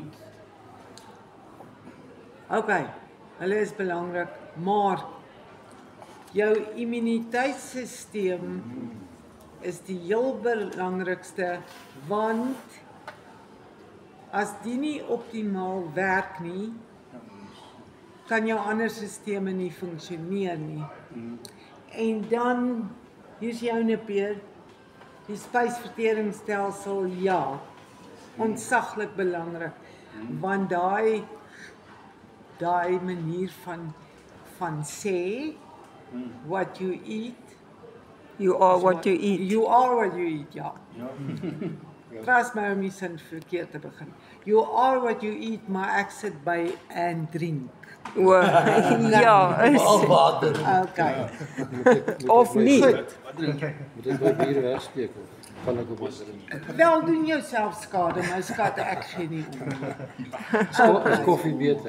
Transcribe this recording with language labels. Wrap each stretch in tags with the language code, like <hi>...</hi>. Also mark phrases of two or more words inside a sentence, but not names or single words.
<af>Okay, hulle is belangrik, maar jou immuniteitsstelsel is die heel belangrikste, want as die nie optimaal werk nie, kan jou ander sisteme nie funksioneer nie. En dan, hier's joune Peer, die spysverteringsstelsel, ja, ontsaglik belangrik, want daai manier van sê,</af> <en>what you eat, you are what you eat. You are what you eat,</en> <af>ja. Trust my om die sin verkeerd te begin.</af> <en>You are what you eat,</en> <af>maar ek sit by</af> <en>and drink.</en> <af>Ja, is Okay. of nie. Moet ek my bier wegsteek of kan ek op my drink? Wel doen jouself skade, my skat, ek gee nie om. Is koffie beter?</af>